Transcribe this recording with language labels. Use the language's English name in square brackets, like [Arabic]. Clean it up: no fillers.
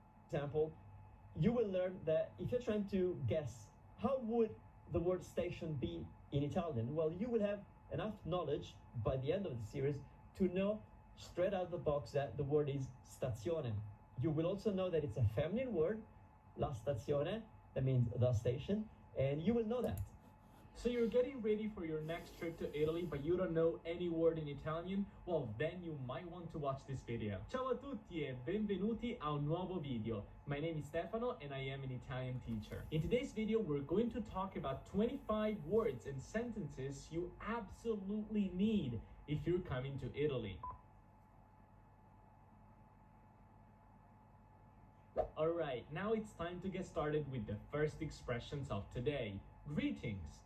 [English] For example, you will learn that if you're trying to guess how would the word station be in Italian, well, you will have enough knowledge by the end of the series to know straight out of the box that the word is stazione. You will also know that it's a feminine word, la stazione, that means the station, and you will know that. So you're getting ready for your next trip to Italy, but you don't know any word in Italian? Well, then you might want to watch this video. [Italian] Ciao a tutti e benvenuti a un nuovo video. [English] My name is Stefano and I am an Italian teacher. In today's video, we're going to talk about 25 words and sentences you absolutely need if you're coming to Italy. Alright, now it's time to get started with the first expressions of today. Greetings.